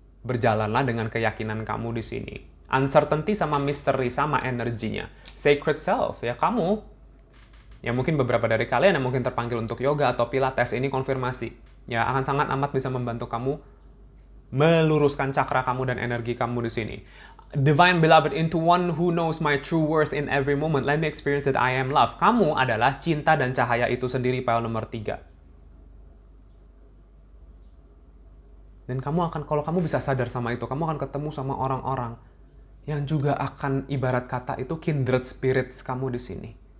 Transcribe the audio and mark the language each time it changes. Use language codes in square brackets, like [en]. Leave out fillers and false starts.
[id] Berjalanlah dengan keyakinan kamu di sini. Uncertainty sama misteri sama energinya. [en] Sacred self, [id] ya kamu. Ya mungkin beberapa dari kalian yang mungkin terpanggil untuk yoga atau pilates, ini konfirmasi. Ya akan sangat amat bisa membantu kamu meluruskan cakra kamu dan energi kamu di sini. [en] Divine beloved, into one who knows my true worth in every moment. Let me experience that I am love. [id] Kamu adalah cinta dan cahaya itu sendiri, poin nomor 3. Dan kamu akan, kalau kamu bisa sadar sama itu, kamu akan ketemu sama orang-orang yang juga akan ibarat kata itu [en] kindred spirits [id] kamu di sini.